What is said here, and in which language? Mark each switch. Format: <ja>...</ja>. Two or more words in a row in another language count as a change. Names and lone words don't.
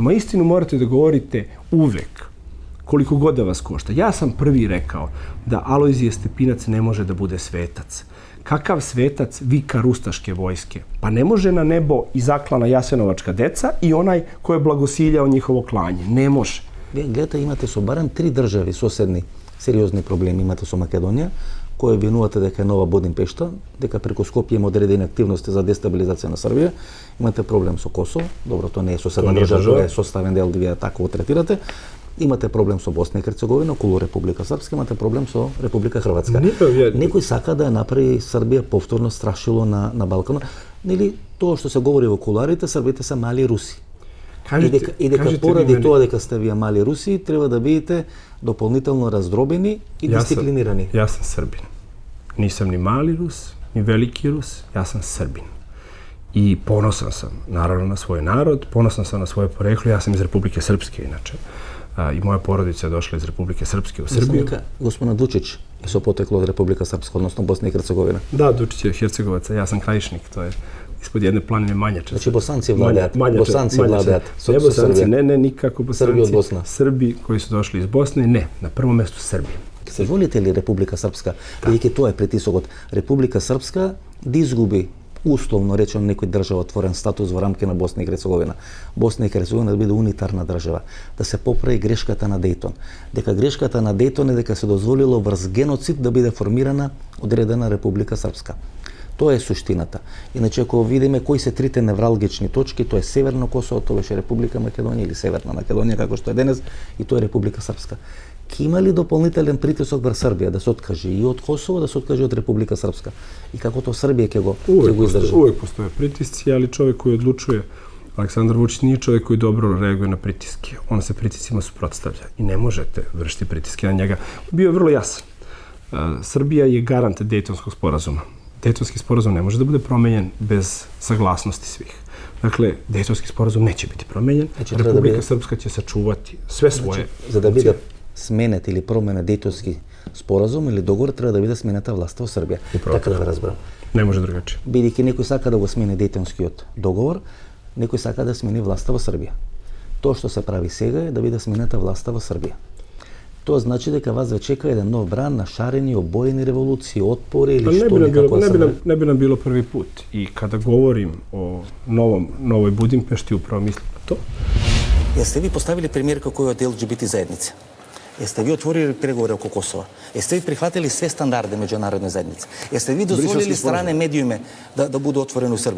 <sr>Ma istinu morate da govorite uvek, koliko god da vas košta. Ja sam prvi rekao da Alojzije Stepinac ne može da bude svetac. Kakav svetac vikar ustaške vojske? Pa ne može na nebo i zaklana jasenovačka deca i onaj ko je blagosiljao njihovo klanje. Ne može.</sr> <mk>Вие гледате, имате со барем 3 држави соседни сериозни проблеми. Имате со Македонија, која винувате дека е нова Будимпешта, дека преку Скопје има одредени активности за дестабилизација на Србија. Имате проблем со Косово, добро, тоа не е соседна држава, тоа е составен дел, вие така го третирате. Имате проблем со Босна и Херцеговина, околу Република Српска, имате проблем со Република Хрватска. Некој сака да ја направи Србија повторно страшило на Балканот. Нели тоа што се говори во куларите, србите се мали руси. И дека поради тоа дека сте вие мали руси, треба да бидете дополнително раздробени и дисциплинирани.</mk> <sr>Јас сам Србин. Нисам ни мали Рус, ни велики Рус, јас сам Србин. I ponosan sam, naravno, na svoj narod, ponosan sam na svoje poreklo. Ja sam iz Republike Srpske, inače. I moja porodica je došla iz Republike Srpske u Srbiju.</sr> <mk>Господин Дучиќ е со потекло од Република Српска, односно Босна и Херцеговина.</mk> <sr>Da, Dučić je Hercegovac, ja sam Krajišnik, to je ispod jedne planine Manjača.</sr> <mk>Znači Босанци владајат. Босанци владајат.</mk> <sr>Ne Bosanci, ne, nikako Bosanci. Srbi od Bosna. Srbi koji su došli iz Bosne, ne, na prvom mestu Srbi.</sr> <mk>Се волите ли Република Српска, бидејќи тоа е притисокот, Република Српска да изгуби условно речено некој држава отворен статус во рамки на Босна и Херцеговина. Босна и Херцеговина да биде унитарна држава, да се поправи грешката на Дејтон. Дека грешката на Дејтон е дека се дозволило врз геноцид да биде формирана одредена Република Српска. Тоа е суштината. Иначе ако видиме кои се трите невралгични точки, тоа е Северно Косово, тоа беше Република Македонија или Северна Македонија како што е денес, и тоа е Република Српска. Ке има ли дополнителен притисок врз Србија да се откаже и од Косово, да се откаже од Република Српска? И како тоа Србија ќе го издржи?</mk> <sr>Uvek postoje pritisci, ali čovjek koji odlučuje, Aleksandar Vučić nije čovjek koji dobro reaguje na pritiske. On se pritiscima suprotstavlja i ne možete vršiti pritiske na njega. Bio je vrlo jasan. Srbija je garant Dejtonskog sporazuma. Dejtonski sporazum ne može da bude promenjen bez saglasnosti svih. Dakle, Dejtonski sporazum neće biti promenjen. Republika Srpska će sačuvati sve svoje.</sr> <mk>За да биде сменет или променет Дејтонски споразум или договор, треба да биде сменета власта во Србија. Така да разберам. Не може другаче. Бидејќи некој сака да го смени Дејтонскиот договор, некој сака да смени власта во Србија. Тоа што се прави сега е да биде сменета власта во Србија. Тоа значи дека вас ве чека еден нов бран на шарени, обоени револуции, отпори или што некако</mk> <sr>ne bi nam bilo prvi put. I kada govorim o novoj Budimpešti, upravo mislim na to. Jeste vi postavili premijerka koja je od LGBT zajednice? Jeste vi otvorili pregovore oko Kosova? Jeste vi prihvatili sve standarde međunarodne zajednice? Jeste vi dozvolili strane medijume da budu otvorene u Srbiji?</sr>